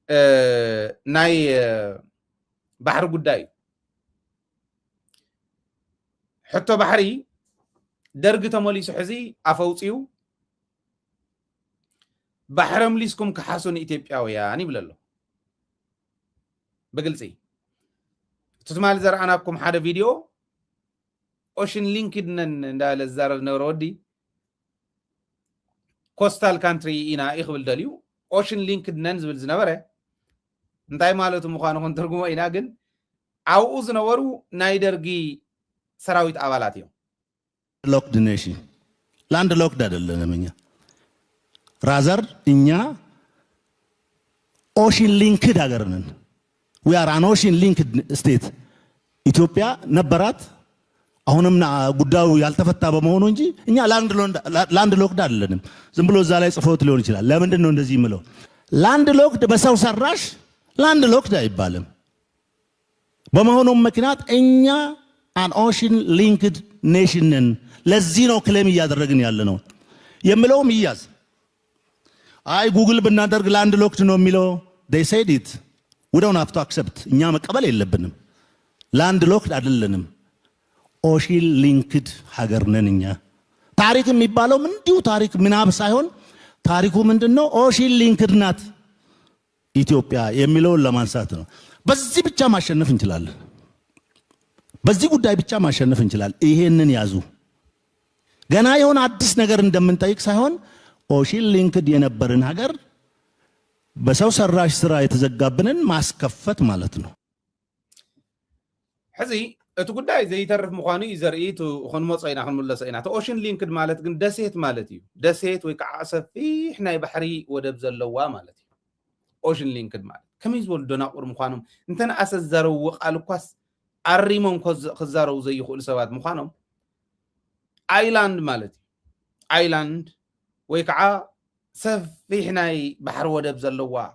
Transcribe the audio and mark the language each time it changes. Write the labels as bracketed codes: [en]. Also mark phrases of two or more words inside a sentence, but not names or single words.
[ti] ናይ ባሕሪ ጉዳይ ሕቶ ባሕሪ ደርጊ ተመሊሱ ሕዚ ኣፈውፂዩ ባሕረም ሊስኩም ክሓሱን ኢትዮጵያውያን ይብል ኣሎ በግልፂ ትትማል ዘርአናኩም ሓደ ቪድዮ [en] ocean linked [ti] ነን እንዳለ ዛረብ ነበረ ወዲ [en] coastal country [ti] ኢና ይኽብል ደልዩ [en] ocean linked [ti] ነን ዝብል ዝነበረ እንታይ ማለቱ ምዃኑ ክንትርጉሞ ኢና ግን ኣብኡ ዝነበሩ ናይ ደርጊ ሰራዊት አባላት እዮም [en] locked nation land locked [am] አይደለም እኛ ራዘር እኛ [en] ocean linked [am] ሀገር ነን [en] we are an ocean linked state [am] ኢትዮጵያ ነበራት አሁንም ጉዳዩ ያልተፈታ በመሆኑ እንጂ እኛ [en] land locked [am] አይደለንም ዝም ብሎ እዛ ላይ ጽፎት ሊሆን ይችላል ለምንድን ነው እንደዚህ የምለው [en] land locked [am] በሰው ሰራሽ [en] land locked [am] አይባልም በመሆኑም ምክንያት እኛ [en] an ocean linked nation [am] ነን ለዚህ ነው ክሌም እያደረግን ያለ ነው የምለውም ይያዝ አይ ጉግል ብናደርግ [en] land locked [am] ነው የሚለው [en] they said it we don't have to accept [am] እኛ መቀበል የለብንም [en] land locked [am] አይደለንም [en] ocean linked [am] ሀገር ነን እኛ ታሪክ የሚባለው እንዲሁ ታሪክ ምናብ ሳይሆን ታሪኩ ምንድነው [en] ocean linked [am] ናት ኢትዮጵያ የሚለውን ለማንሳት ነው በዚህ ብቻ ማሸነፍ እንችላለን በዚህ ጉዳይ ብቻ ማሸነፍ እንችላለን ይሄንን ያዙ ገና የሆነ አዲስ ነገር እንደምንጠይቅ ሳይሆን [en] ocean linked [am] የነበርን ሀገር በሰው ሰራሽ ስራ የተዘጋብንን ማስከፈት ማለት ነው [ti] ሕዚ እቲ ጉዳይ ዘይተርፍ ምዃኑ ዘርእይቱ ክንመፀኢና ክንምለሰኢና እቲ [en] ocean linked [ti] ማለት ግን ደሴት ማለት እዩ ደሴት ወይ ከዓ ሰፊሕ ናይ ባሕሪ ወደብ ዘለዋ ማለት እዩ [en] ocean linked [ti] ማለት ከመይ ዝበሉ ደናቁር ምዃኖም እንተነኣሰ ዝዛረብዎ ቃል እኳስ ኣሪሞም ክዛረቡ ዘይኽእሉ ሰባት ምዃኖም አይላንድ ማለት እዩ አይላንድ ወይ ከዓ ሰፊሕ ናይ ባሕሪ ወደብ ዘለዋ